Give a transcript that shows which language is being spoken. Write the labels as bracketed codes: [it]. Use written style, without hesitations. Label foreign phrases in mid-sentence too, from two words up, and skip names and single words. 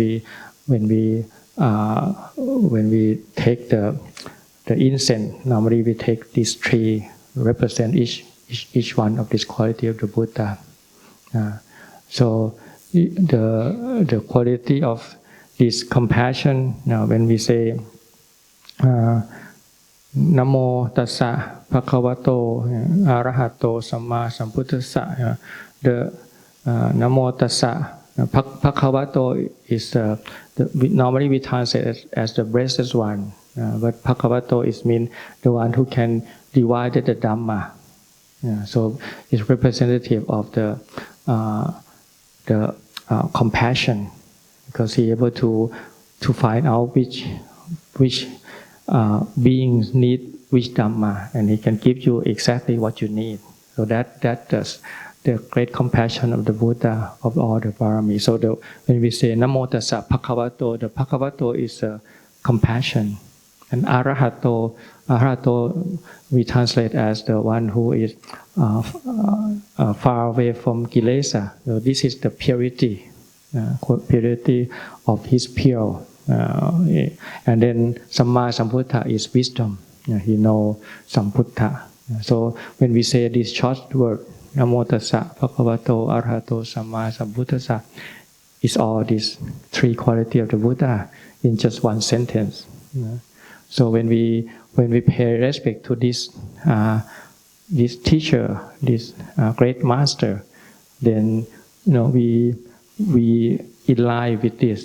[en] So when we take the the incense, normally we take these three, represent each one of this quality of the Buddha. So the quality of this compassion, when we say [pi] Namo tassa bhagavato arahato samma sambuddhassa, [en] the [pi] Namo tassa bhagavato [en] is normally we translate as the blessed one, but bhagavato is mean the one who can divide the Dhamma. So it's representative of the compassion, because he able to find out which beings need which Dhamma, and he can give you exactly what you need. So that's the great compassion of the Buddha of all the Parami. So when we say [pi] Namo tassa bhagavato, [en] the bhagavato is compassion, and arahato we translate as the one who is far away from kilesa. So this is the purity of his pure. And then [pi] Samma Sambuddha [en] is wisdom. He knows Sambuddha. So when we say this short word, [pi] Namo tassa bhagavato arahato samma sambuddhassa, [en] is all these three qualities of the Buddha in just one sentence. So when we pay respect to this teacher, this great master, then we in line with this.